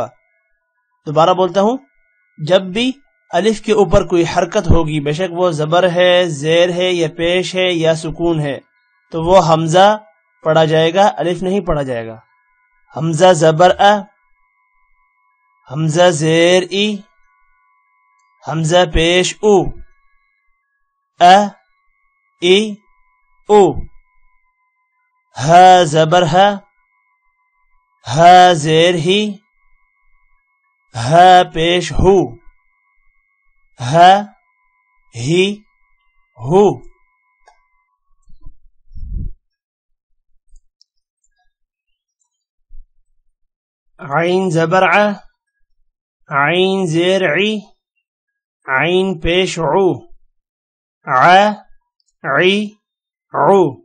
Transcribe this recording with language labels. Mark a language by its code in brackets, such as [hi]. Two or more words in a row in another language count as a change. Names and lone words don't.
[ur] دوبارہ بولتا ہوں، جب بھی الف کے اوپر کوئی حرکت ہوگی، بے شک وہ زبر ہے، زیر ہے یا پیش ہے یا سکون ہے، تو وہ حمزہ پڑھا جائے گا، الف نہیں پڑھا جائے گا۔ حمزہ زبر ا، حمزہ زیر ای، حمزہ پیش او، ا، ای، او۔ ہ زبر ہ، ہ زیر ہی، ہ پیش ہو، ہ، ہی، ہو۔ عین زبر ع، عین زیر عی، عین پیش عو، ع، عی، عو۔